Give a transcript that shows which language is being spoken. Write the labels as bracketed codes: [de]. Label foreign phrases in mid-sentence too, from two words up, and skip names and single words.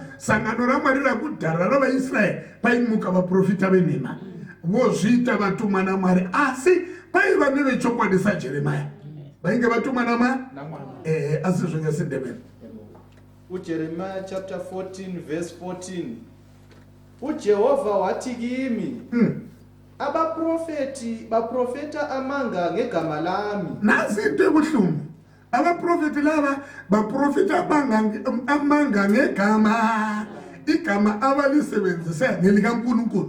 [sn] Sangano raMwari rakudhara ravaIsraeri paimuka vaprofita venhema, vozviita vatumwa naMwari, asi paiva nevechokwadi saJeremia vainge vatumwa naMwari, asi zvingasindemera. [en] Jeremiah chapter 14 verse 14. [nd] Jehovah wati kimi, baprofeta amanga ngegama lami. Nasi into ebuhlungu, abaprofeti laba baprofeta amanga ngegama, igama abalisebenzisa ngelikaNkulunkulu.